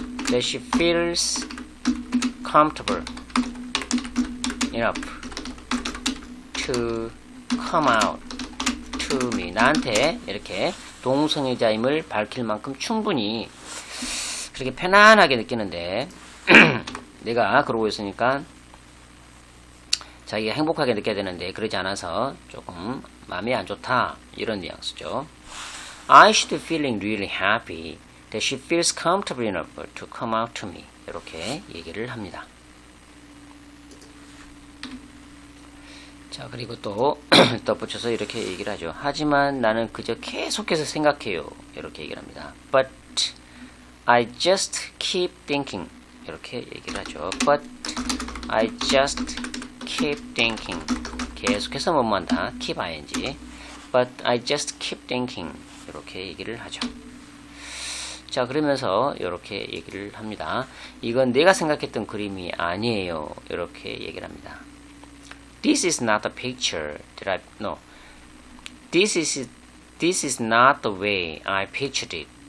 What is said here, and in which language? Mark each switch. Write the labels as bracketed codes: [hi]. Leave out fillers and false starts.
[en] That she feels comfortable enough to come out to me. [ko] 나한테 이렇게 동성애자임을 밝힐 만큼 충분히 그렇게 편안하게 느끼는데 내가 그러고 있으니까 자기가 행복하게 느껴야 되는데 그러지 않아서 조금 마음이 안 좋다 이런 뉘앙스죠. [en] I should be feeling really happy that she feels comfortable enough to come out to me. [ko] 이렇게 얘기를 합니다. 자, 그리고 또 덧붙여서 이렇게 얘기를 하죠. 하지만 나는 그저 계속해서 생각해요. 이렇게 얘기를 합니다. [en] But I just keep thinking. [ko] 이렇게 얘기를 하죠. [en] But I just keep thinking. [ko] 계속해서 뭐뭐한다. [en] keep ing. But I just keep thinking. [ko] 이렇게 얘기를 하죠. 자, 그러면서 이렇게 얘기를 합니다. 이건 내가 생각했던 그림이 아니에요. 이렇게 얘기를 합니다. [en] This is not the picture that I no. This is not the way I pictured it.